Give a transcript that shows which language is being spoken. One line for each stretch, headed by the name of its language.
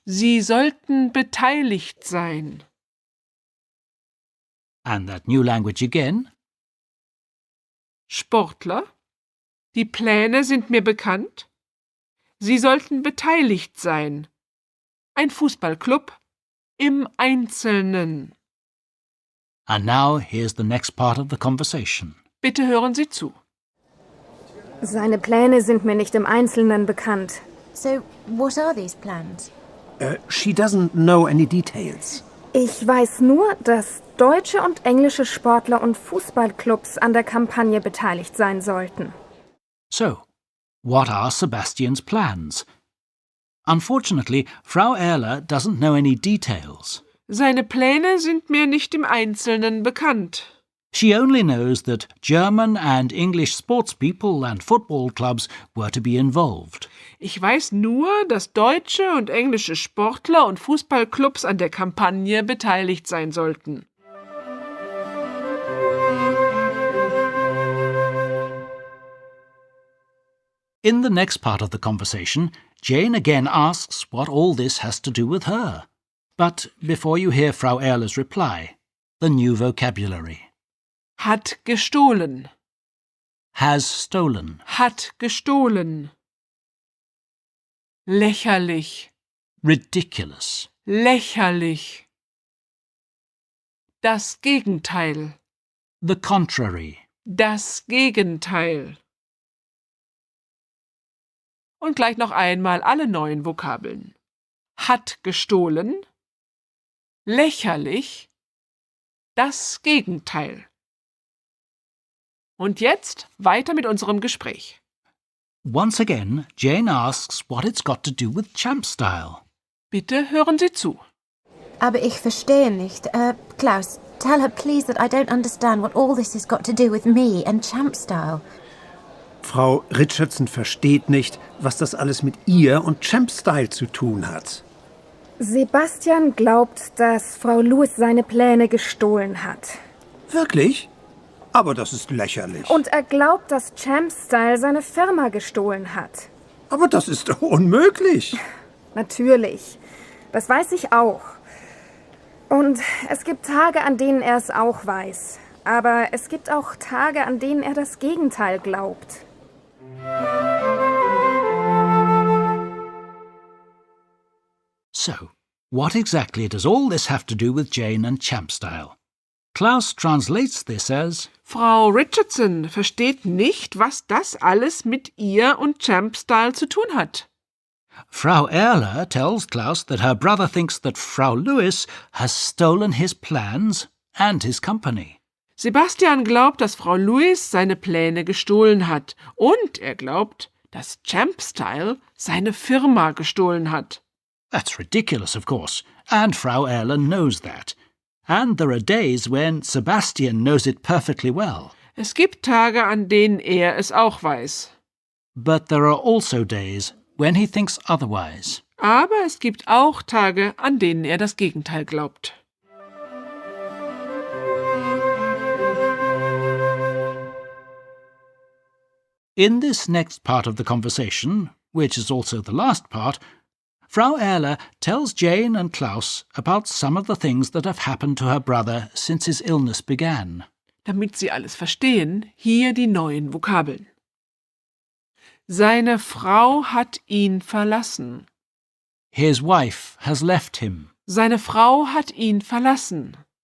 German: Sie sollten beteiligt sein.
English: And that new language again.
German: Sportler. Die Pläne sind mir bekannt. Sie sollten beteiligt sein. Ein Fußballclub im Einzelnen.
English: And now here's the next part of the conversation.
German: Bitte hören Sie zu. Seine Pläne sind mir nicht im Einzelnen bekannt.
English: So, what are these plans? She doesn't know any details.
German: Ich weiß nur, dass deutsche und englische Sportler und Fußballclubs an der Kampagne beteiligt sein sollten.
English: So, what are Sebastian's plans? Unfortunately, Frau Erler doesn't know any details.
German: Seine Pläne sind mir nicht im Einzelnen bekannt.
English: She only knows that German and English sports people and football clubs were to be involved.
German: Ich weiß nur, dass deutsche und englische Sportler und Fußballclubs an der Kampagne beteiligt sein sollten.
English: In the next part of the conversation, Jane again asks what all this has to do with her. But before you hear Frau Erler's reply, the new vocabulary.
German: Hat gestohlen.
English: Has stolen.
German: Hat gestohlen. Lächerlich.
English: Ridiculous.
German: Lächerlich. Das Gegenteil.
English: The contrary.
German: Das Gegenteil. Und gleich noch einmal alle neuen Vokabeln. Hat gestohlen. Lächerlich. Das Gegenteil. Und jetzt weiter mit unserem Gespräch.
English: Once again, Jane asks what it's got to do with Champstyle.
German: Bitte hören Sie zu. Aber ich verstehe nicht.
English: Klaus, tell her please that I don't understand what all this has got to do with me and Champstyle.
German: Frau Richardson versteht nicht, was das alles mit ihr und Champstyle zu tun hat. Sebastian glaubt, dass Frau Lewis seine Pläne gestohlen hat. Wirklich? Aber das ist lächerlich. Und er glaubt, dass Champstyle seine Firma gestohlen hat. Aber das ist doch unmöglich. Natürlich. Das weiß ich auch. Und es gibt Tage, an denen er es auch weiß. Aber es gibt auch Tage, an denen er das Gegenteil glaubt.
English: So, what exactly does all this have to do with Jane and Champstyle? Klaus translates this as:
German: Frau Richardson versteht nicht, was das alles mit ihr und Champstyle zu tun hat.
English: Frau Erler tells Klaus that her brother thinks that Frau Lewis has stolen his plans and his company.
German: Sebastian glaubt, dass Frau Lewis seine Pläne gestohlen hat und er glaubt, dass Champstyle seine Firma gestohlen hat.
English: That's ridiculous, of course, and Frau Erler knows that. And there are days when Sebastian knows it perfectly well.
German: Es gibt Tage, an denen er es auch weiß.
English: But there are also days when he thinks otherwise.
German: Aber es gibt auch Tage, an denen er das Gegenteil glaubt.
English: In this next part of the conversation, which is also the last part, Frau Erler tells Jane and Klaus about some of the things that have happened to her brother since his illness began.
German: Damit Sie alles verstehen, hier die neuen Vokabeln. Seine Frau hat ihn verlassen.
English: His wife has left him.
German: Seine Frau hat ihn verlassen.